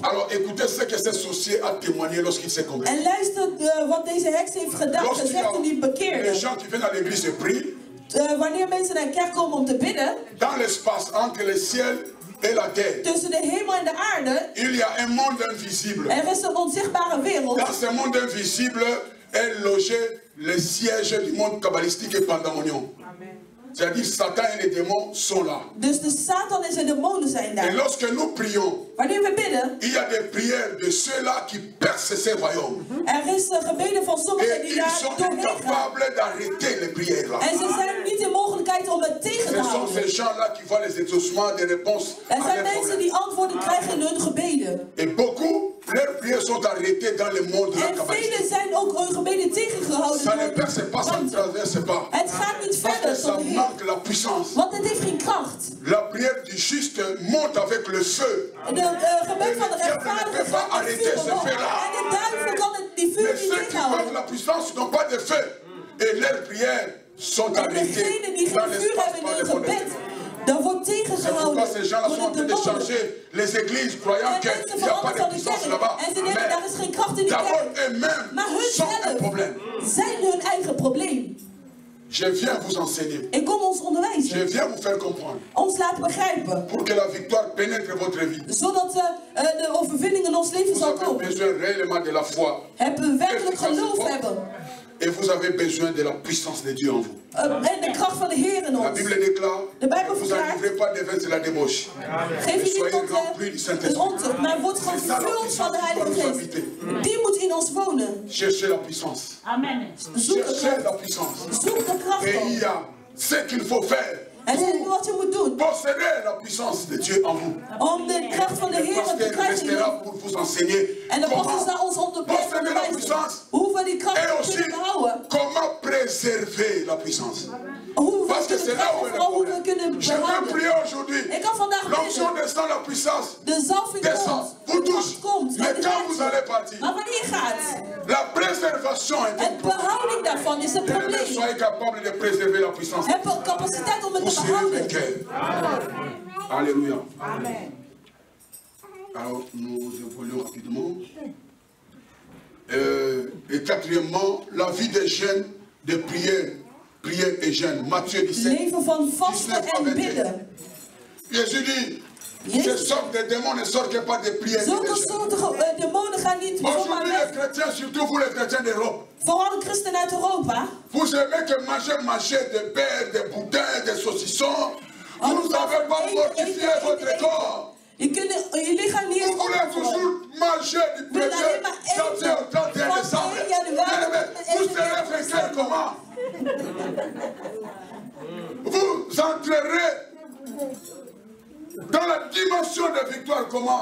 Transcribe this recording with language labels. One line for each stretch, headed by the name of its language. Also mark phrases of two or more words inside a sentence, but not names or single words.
French: Alors écoutez ce que ce sorcier a témoigné lorsqu'il s'est converti.
Dutch: En luister wat deze heks heeft gedaan, gezegd toen hij
French: Les
Dutch: bekeerde.
French: gens qui viennent à l'église se prient.
Dutch: Wanneer mensen naar de kerk komen om te bidden,
French: Dans l'espace entre le ciel et la terre,
Dutch: tussen de hemel en de aarde,
French: il y a un monde invisible.
Dutch: er is een onzichtbare wereld.
French: Dans ce monde invisible est logé le siège du monde kabbalistique et pandamonion. C'est-à-dire Satan et les démons sont là.
Dutch: Dus de Satan en zijn demonen zijn
French: Et
Dutch: daar.
French: lorsque nous prions,
Dutch: Wanneer we bidden,
French: il y a des prières de ceux-là qui percent ces royaumes.
Dutch: er is gebeden van sommigen
French: Et
Dutch: die
French: ils
Dutch: daar
French: sont
Dutch: doorheen gaan.
French: incapables d'arrêter les prières là.
Dutch: En ze zijn niet in mogelijkheid om het tegen
French: Ce
Dutch: te
French: sont
Dutch: houden.
French: ces gens-là qui voient les exaucements des réponses
Dutch: Er
French: à
Dutch: zijn
French: leurs
Dutch: mensen
French: problèmes.
Dutch: die antwoorden krijgen in hun gebeden.
French: Et beaucoup, leurs prières sont arrêtées dans le monde de la
Dutch: En
French: kabbalistique.
Dutch: velen zijn ook hun gebeden tegengehouden
French: Ça ne
Dutch: door
French: perce pas, ça ne
Dutch: want
French: traverse pas.
Dutch: het gaat niet
French: Parce
Dutch: verder
French: que
Dutch: tot
French: ça
Dutch: de Heer.
French: manque la puissance.
Dutch: Want het heeft geen kracht.
French: La prière du juste monte avec le feu.
Dutch: De gebed van de rechtvaardige gaat met vuur omhoog. En de duivel kan die vuur
French: Mais
Dutch: niet
French: ceux qui manquent
Dutch: tegenhouden.
French: la puissance n'ont pas de feu. Et leurs prières sont
Dutch: En
French: arrêtées
Dutch: degenen die
French: dans
Dutch: geen vuur
French: l'espace
Dutch: hebben
French: par
Dutch: in
French: le
Dutch: hun
French: monde.
Dutch: gebed, dat wordt
French: C'est
Dutch: tegengehouden
French: pourquoi ces gens-là sont en
Dutch: door de
French: train de
Dutch: demonen.
French: changer les églises, croyant
Dutch: En
French: qu'il
Dutch: mensen
French: n'y a pas
Dutch: veranderen
French: de
Dutch: van de
French: puissance
Dutch: kerk.
French: là-bas.
Dutch: En ze denken, daar is geen kracht in die
French: D'abord,
Dutch: kerk.
French: eux-mêmes
Dutch: Maar hun
French: sont un
Dutch: zelf
French: problème.
Dutch: zijn hun eigen probleem.
French: Je viens vous enseigner.
Dutch: Ik kom ons
French: Je
Dutch: onderwijzen.
French: viens vous faire comprendre.
Dutch: Ons laten begrijpen.
French: Pour que la victoire pénètre votre vie.
Dutch: Zodat de overwinning in ons leven
French: Vous
Dutch: zal
French: avez
Dutch: komen.
French: besoin réellement de la foi.
Dutch: Hebben we werkelijk geloof hebben.
French: Et vous avez besoin de la puissance de Dieu en vous.
Dutch: En de kracht van de Heer in
French: La
Dutch: ons.
French: Bible déclare,
Dutch: De Bijbel
French: vous
Dutch: verklaart,
French: n'arriverez pas de vaincre la débauche.
Dutch: geef je niet
French: Soyez
Dutch: tot
French: remplis du
Dutch: het
French: Saint-Esprit.
Dutch: ontucht, maar word gewoon vervuld van de Heilige Geest. Die moet in ons wonen.
French: Cherchez la puissance. Amen.
Dutch: Zoek de
French: Cherchez la
Dutch: kracht.
French: puissance.
Dutch: Zoek de kracht
French: Et il
Dutch: op.
French: y a ce qu'il faut faire
Dutch: En zeg wat je moet doen
French: posséder la puissance de Dieu en vous.
Dutch: om de kracht van de
French: Le
Dutch: Heer te
French: pasteur
Dutch: krijgen.
French: restera pour vous enseigner
Dutch: En de pastor
French: comment
Dutch: zal ons
French: posséder la puissance
Dutch: hoe we die kracht
French: et aussi
Dutch: kunnen behouden.
French: comment préserver la puissance.
Dutch: Hoe we
French: Parce que
Dutch: kunnen
French: c'est là où est
Dutch: krijgen,
French: le
Dutch: vooral hoe we
French: problème.
Dutch: kunnen
French: Je veux
Dutch: behouden.
French: prier aujourd'hui.
Dutch: Ik kan vandaag
French: L'onction
Dutch: bidden.
French: descend, la puissance
Dutch: De zalving
French: descend.
Dutch: komt.
French: Vous
Dutch: De
French: tous.
Dutch: kracht komt.
French: Mais
Dutch: En de
French: quand vous allez
Dutch: wijze.
French: partir,
Dutch: Maar wanneer je gaat,
French: la préservation est un
Dutch: het behouding daarvan is een
French: problème.
Dutch: probleem.
French: Soyez capable de préserver la puissance.
Dutch: Heb je capaciteit om het
French: Vous
Dutch: te
French: serez
Dutch: behouden.
French: vainqueur. Alléluia. Amen. Alors, nous évoluons rapidement. Et quatrièmement, la vie des jeunes de prière et jeûne. Matthieu 17.
Dutch: Leven van vasten
French: 19 à
Dutch: en
French: 21.
Dutch: bidden.
French: Jésus dit, ces
Dutch: Jezus,
French: sortes de démons ne sortent pas de prière et de
Dutch: zulke
French: jeûne.
Dutch: soorten demonen gaan niet zomaar
French: Aujourd'hui, les
Dutch: weg.
French: chrétiens, surtout vous les chrétiens d'Europe,
Dutch: Vooral de christenen uit Europa.
French: vous aimez que manger des beurres, des boudins, des saucissons. Vous ne savez pas mortifier votre corps.
Dutch: Je lichaam niet
French: Vous
Dutch: eens
French: voulez
Dutch: opvoeden.
French: toujours manger du
Dutch: Wil
French: premier
Dutch: alleen maar
French: janvier au 31
Dutch: eten
French: décembre.
Dutch: van 1 januari
French: Mais
Dutch: tot
French: vous
Dutch: 1
French: serez vainqueur comment? Vous entrerez dans la dimension de victoire comment?